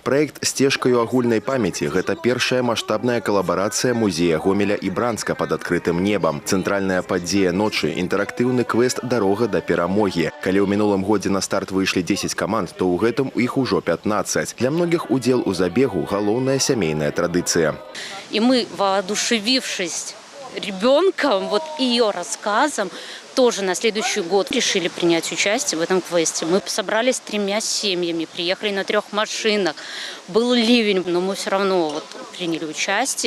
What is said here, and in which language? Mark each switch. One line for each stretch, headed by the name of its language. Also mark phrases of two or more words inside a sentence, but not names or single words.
Belarusian: Праект «Сцежкаю агульнай памяці» – гэта першая маштабная калабарацыя музея Гомеля і Бранска пад адкрытым небам. Цэнтральная падзея ночы – інтэрактыўны квест «Дарога да перамогі». Калі ў мінулым годзе на старт выйшлі 10 каманд, то ў гэтым іх ужо 15. Для многіх удзел у забегу – галоўная сямейная традыцыя.
Russian: И мы, воодушевившись ребенком, ее рассказом, тоже на следующий год решили принять участие в этом квесте. Мы собрались 3 семьями, приехали на 3 машинах. Был ливень, но мы все равно приняли участие.